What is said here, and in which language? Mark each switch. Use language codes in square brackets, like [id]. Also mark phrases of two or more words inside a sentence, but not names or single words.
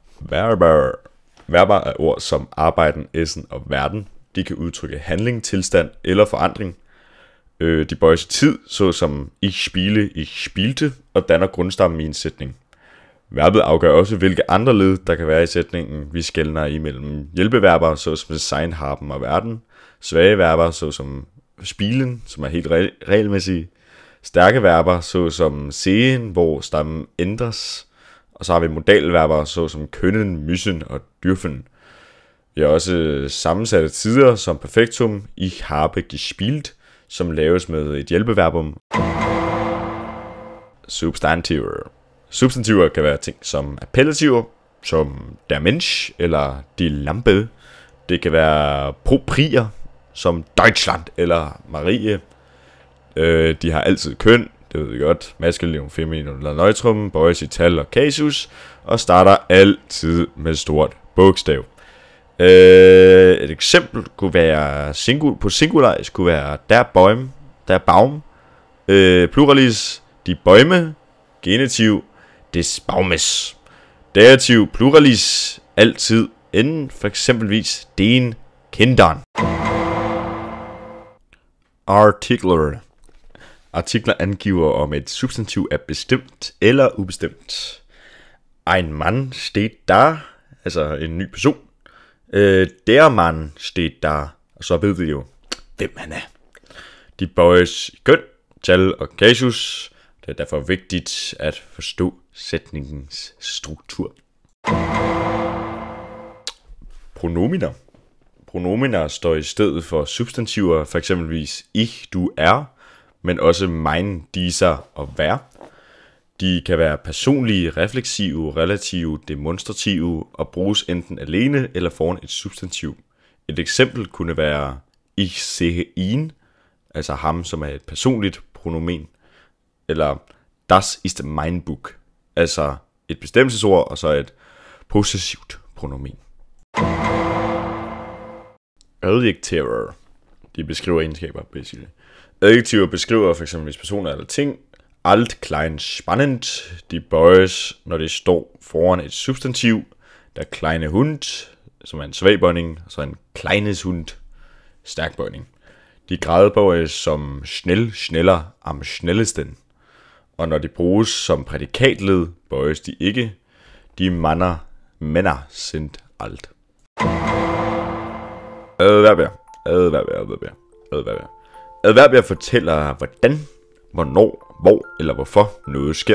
[da] Verber. Verber er ord som arbejden, essen og verden. De kan udtrykke handling, tilstand eller forandring. De bøjes i tid, såsom [de] ich spiele, ich spielte, [da] og danner grundstammen i en sætning. Verbet afgør også, hvilke andre led, der kan være i sætningen. Vi skelner imellem hjælpeverber, såsom [de] sein, haben [da] og werden. Svage verber, såsom spielen, som er helt regelmæssige. Stærke verber, såsom sehen, hvor stammen ændres. Og så har vi modalverber, såsom [de] können, müssen [da] og dürfen. Vi har også sammensatte tider som perfektum, [de] ich habe gespielt, [da] som laves med et hjælpeverbum. Substantiver. Substantiver kan være ting som appellativer, som [de] der Mensch [da] eller [de] die Lampe. [da] Det kan være proprier, som Deutschland eller Marie. De har altid køn, det ved vi godt. Maskulinum, femininum eller neutrum, bøjes i tal og kasus, og starter altid med stort bogstav. Et eksempel kunne være på singularis kunne være [de] der Baum, der Baum, [da] pluralis [de] die Bäume, [da] genitiv [de] des Baumes, [da] dativ pluralis altid enden, for eksempelvis [de] den Kindern. [da] Artikler. Artikler angiver om et substantiv er bestemt eller ubestemt. [de] Ein Mann steht da, [da] altså en ny person. [de] Der Mann steht da, [da] og så ved vi jo, hvem han er. De bøjes i køn, tal og kasus. Det er derfor vigtigt at forstå sætningens struktur. Pronominer. Pronominer står i stedet for substantiver, for eksempelvis [de] ich, du, er, [da] men også [de] mein, dieser [da] og wer. De kan være personlige, refleksive, relative, demonstrative og bruges enten alene eller foran et substantiv. Et eksempel kunne være [de] ich sehe ihn, [da] altså ham, som er et personligt pronomen, eller [de] das ist mein Buch, [da] altså et bestemmelsesord og så et possessivt pronomen. Adjektiver. De beskriver egenskaber, basically. Adjektiver beskriver for eksempel personer eller ting. Alt, [de] klein, spannend. [da] De bøjes, når det står foran et substantiv. [de] Der kleine Hund, [da] som er en svag bøjning, og så en [de] kleines Hund, [da] stærk bøjning. De gradbøjes som [de] schnell, schneller, am schnellesten. [da] Og når de bruges som prædikatled, bøjes de ikke. [de] De Männer sind alt. [da] Adverbier. Adverbier fortæller hvordan, hvornår, hvor eller hvorfor noget sker.